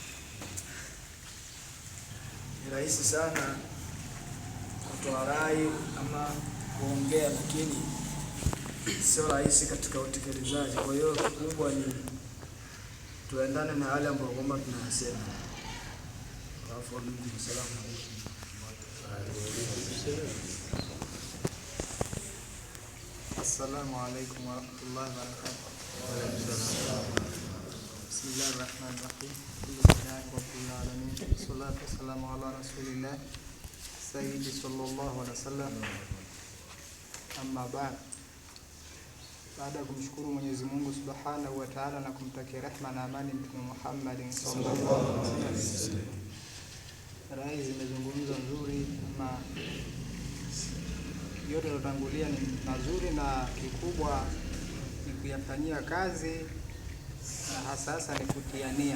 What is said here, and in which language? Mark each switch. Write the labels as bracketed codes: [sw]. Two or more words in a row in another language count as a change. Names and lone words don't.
[sw] Ni rahisi sana kutoa rai ama kuongea, lakini sio rahisi katika utekelezaji. Kwa hiyo kikubwa ni tuendane na hali ambayo kwamba tunasema. [ar] السلام عليكم ورحمة الله وبركاته. بسم الله الرحمن الرحيم. الحمد لله رب العالمين. والصلاة والسلام على رسول الله سيدي صلى الله عليه وسلم. أما بعد. [sw] Baada ya kumshukuru Mwenyezi Mungu [ar] سبحانه وتعالى [sw] na kumtakia rehema na amani Mtume Muhammad [ar] صلى الله عليه وسلم. [sw] Rai zimezungumzwa nzuri, ama yote yalotangulia ni mazuri, na kikubwa ni kuyafanyia kazi, na hasa ni kutiania.